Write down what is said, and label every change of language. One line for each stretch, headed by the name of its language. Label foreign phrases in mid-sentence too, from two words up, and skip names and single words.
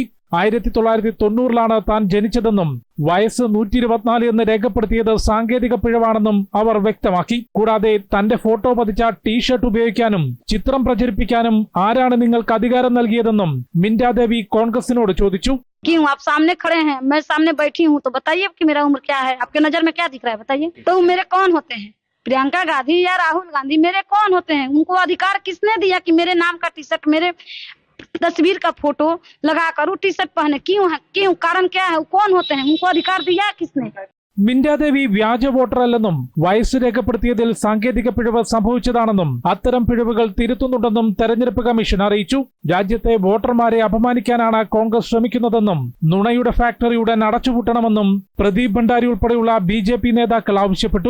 Malayalam: 1990-ലാണ് താൻ ജനിച്ചതെന്നും വയസ്സ് 124 എന്ന് രേഖപ്പെടുത്തിയത് സാങ്കേതിക പിഴവാണെന്നും അവർ വ്യക്തമാക്കി. കൂടാതെ തന്റെ ഫോട്ടോ പതിച്ച ടീഷർട്ട് ഉപയോഗിക്കാനും ചിത്രം പ്രചരിപ്പിക്കാനും ആരാണ് നിങ്ങൾക്ക് അധികാരം നൽകിയതെന്നും മിൻറ്റാ ദേവി കോൺഗ്രസിനോട് ചോദിച്ചു.
Hindi: क्यों आप सामने खड़े हैं, मैं सामने बैठी हूँ, तो बताइए कि मेरा उम्र क्या है, आपके नजर में क्या दिख रहा है, बताइए। तो मेरे कौन होते हैं, प्रियंका गांधी या राहुल गांधी, मेरे कौन होते हैं? उनको अधिकार किसने दिया कि मेरे नाम का टी शर्ट, मेरे तस्वीर का फोटो लगाकर टी शर्ट पहने? क्यों है, क्यों, कारण क्या है, कौन होते हैं, उनको अधिकार दिया किसने?
Malayalam: മിൻറ്റാ ദേവി വ്യാജ വോട്ടറല്ലെന്നും വയസ്സ് രേഖപ്പെടുത്തിയതിൽ സാങ്കേതിക പിഴവ് സംഭവിച്ചതാണെന്നും അത്തരം പിഴവുകൾ തിരുത്തുന്നുണ്ടെന്നും തെരഞ്ഞെടുപ്പ് കമ്മീഷൻ അറിയിച്ചു. രാജ്യത്തെ വോട്ടർമാരെ അപമാനിക്കാനാണ് കോൺഗ്രസ് ശ്രമിക്കുന്നതെന്നും നുണയുടെ ഫാക്ടറി ഉടൻ അടച്ചുപൂട്ടണമെന്നും പ്രദീപ് ഭണ്ഡാരി ഉൾപ്പെടെയുള്ള BJP നേതാക്കൾ ആവശ്യപ്പെട്ടു.